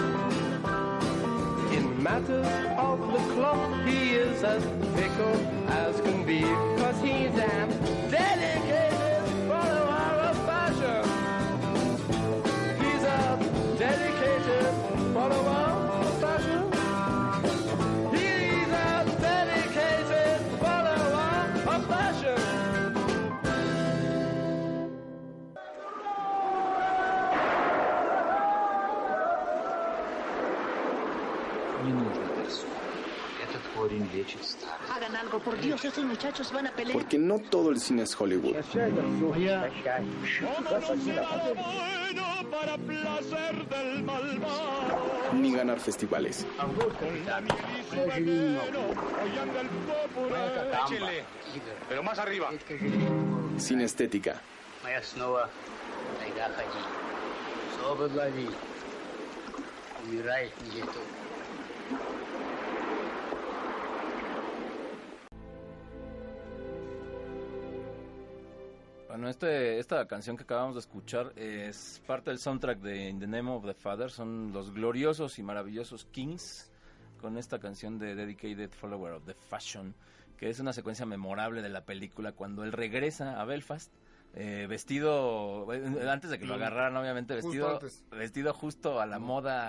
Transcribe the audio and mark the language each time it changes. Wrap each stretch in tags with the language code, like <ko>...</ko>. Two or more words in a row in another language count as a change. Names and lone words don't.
<en>In matters of the clock, he is as fickle as can be, 'cause he's a dedicated follower of fashion. He's a dedicated follower of fashion. He's a dedicated follower of fashion.</en> <ru>Не нужно персонал. Этот корень лечит старость.</ru> <es>Hagan algo, por Dios, estos muchachos van a pelear. Porque no todo el cine es Hollywood. Ni ganar festivales. Pero más arriba. Sin estética.</es> <ru>Моя снова тайга ходи. Собы лови. Умирай где-то.</ru> <es>Bueno, esta canción que acabamos de escuchar es parte del soundtrack de In the Name of the Father. Son los gloriosos y maravillosos Kings con esta canción de Dedicated Follower of the Fashion, que es una secuencia memorable de la película cuando él regresa a Belfast vestido, antes de que lo agarraran obviamente, vestido justo a la moda,</es>